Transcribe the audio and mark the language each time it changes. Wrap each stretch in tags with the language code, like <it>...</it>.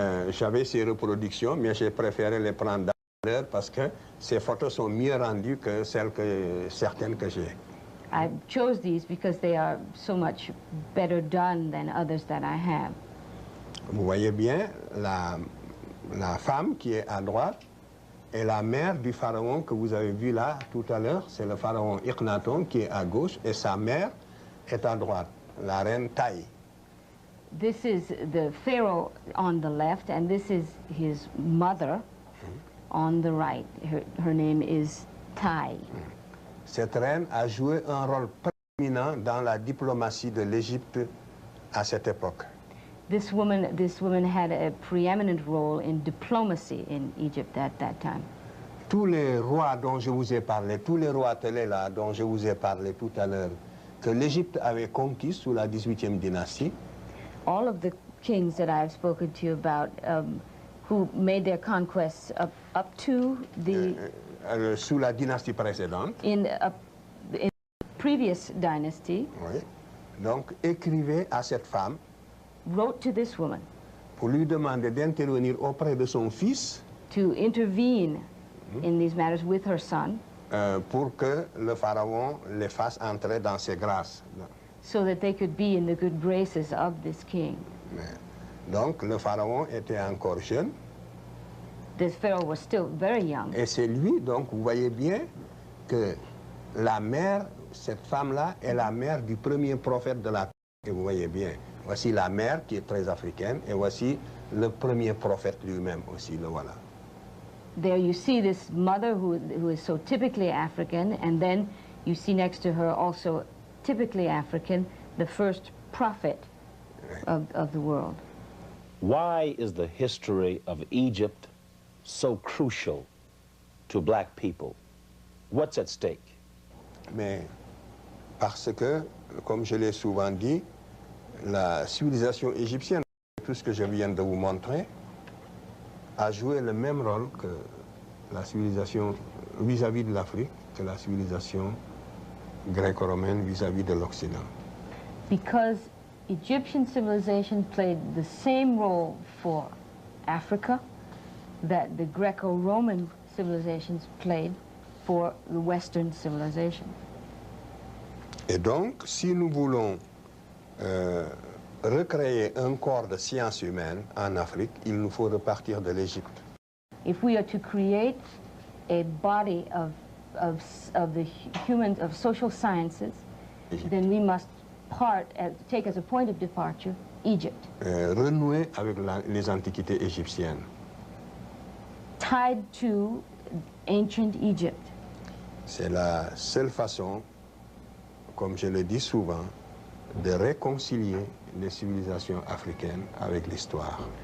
<fr>J'avais ces reproductions, mais j'ai préféré les prendre d'heure parce que ces photos sont mieux rendues que certaines que j'ai.</fr> <en>I chose these because they are so much better done than others that I have.</en> <fr>Vous voyez bien, la femme qui est à droite est la mère du pharaon que vous avez vu là tout à l'heure. C'est le pharaon Akhenaton qui est à gauche et sa mère est à droite, la reine Taï.</fr> <en>This is the pharaoh on the left, and this is his mother on the right. Her name is Tai.</en> <fr>Cette reine a joué un rôle prééminent dans la diplomatie de l'Égypte à cette époque.</fr> <en>This woman had a preeminent role in diplomacy in Egypt at that time.</en> <fr>Tous les rois dont je vous ai parlé, tous les rois télé là dont je vous ai parlé tout à l'heure, que l'Égypte avait conquis sous la 18e dynastie,</fr> <en>all of the kings that I've spoken to you about who made their conquests up to the</en> <fr>sous la dynastie précédente,</fr> <en>in previous dynasty,</en> <fr>oui, donc écrivait à cette femme</fr> <en>wrote to this woman</en> <fr>pour lui demander d'intervenir auprès de son fils</fr> <en>to intervene in these matters with her son,</en> <fr>pour que le pharaon les fasse entrer dans ses grâces.</fr> <en>so that they could be in the good graces of this king.</en> <fr>Donc le pharaon était encore jeune.</fr> <en>This pharaoh was still very young.</en> <fr>Et c'est lui, donc, vous voyez bien que la mère, cette femme-là, est la mère du premier prophète de la terre. Et vous voyez bien, voici la mère qui est très africaine, et voici le premier prophète lui-même aussi, le voilà.</fr> <en>There you see this mother who is so typically African, and then you see next to her also typically African, the first prophet of the world. Why is the history of Egypt so crucial to black people? What's at stake?</en> <fr>Mais parce que, comme je l'ai souvent dit, la civilisation égyptienne, tout ce que je viens de vous montrer, a joué le même rôle que la civilisation vis-à-vis de l'Afrique, que la civilisation gréco-romaine vis-à-vis de l'Occident.</fr> <en>Because Egyptian civilization played the same role for Africa that the Greco-Roman civilizations played for the Western civilization.</en> <fr>Et donc, si nous voulons recréer un corps de sciences humaines en Afrique, il nous faut repartir de l'Égypte.</fr> <en>If we are to create a body of the humans, of social sciences, then we must take as a point of departure Egypt.</en> <fr>Renouer avec les antiquités égyptiennes.</fr> <en>Tied to ancient Egypt.</en> <fr>C'est la seule façon, comme je le dis souvent, de réconcilier les civilisations africaines avec l'histoire.</fr>